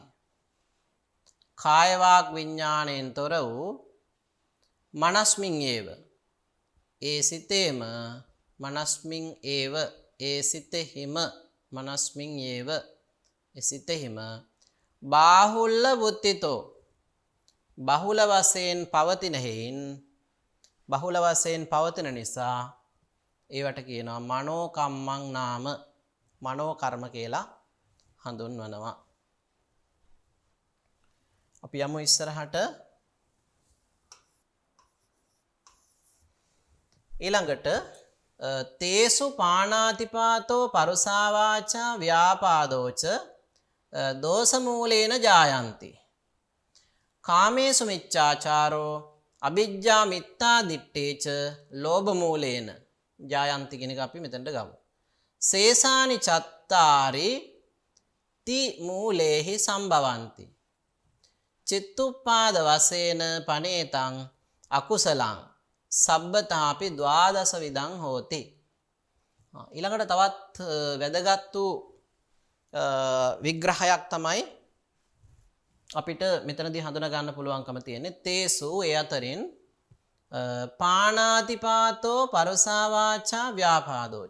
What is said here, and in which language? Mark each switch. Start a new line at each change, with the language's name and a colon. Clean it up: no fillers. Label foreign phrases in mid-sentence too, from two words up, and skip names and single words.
Sinhala: කාය වාග් විඥාණයෙන් තොර වූ
Pali: මනස්මින් ඒව
Sinhala: ඒ සිතේම
Pali: මනස්මින් ඒව
Sinhala: ඒ සිතෙහිම
Pali: මනස්මින් ඒව
Sinhala: ඒ සිතෙහිම
Pali: බාහුල්ල වුත්තිතෝ
Sinhala: බහුල වශයෙන් පවතින හේයින් බහුල වශයෙන් පවතින නිසා ඒවට කියනවා
Pali: මනෝ කම්මං නාම
Sinhala: මනෝ කර්ම කියලා හඳුන්වනවා. අපි යමු ඉස්සරහට.
Pali: ඊළඟට තේසු පාණාතිපාතෝ පරුසා වාචා ව්‍යාපාදෝච දෝෂමූලේන ජායන්ති. කාමේසු මිච්ඡාචාරෝ අවිජ්ජා මිත්තා දිට්ඨේච ලෝභ මූලේන ජායන්ති
Sinhala: කියන එක අපි මෙතනට ගමු.
Pali: සේසානි චත්තාරි ති මූලේහි සම්භවಂತಿ. චිත්තුප්පාද වශයෙන් පනේතං අකුසලං සබ්බතාපි ද්වාදස විදං හෝති.
Sinhala: ඊළඟට තවත් වැදගත් වූ විග්‍රහයක් තමයි අපිට මෙතනදී හඳුනා ගන්න පුළුවන්කම තියෙන්නේ.
Pali: තේසු
Sinhala: ඒ අතරින්
Pali: පාණාතිපාතෝ පරුසා වාචා ව්‍යාපාදෝච.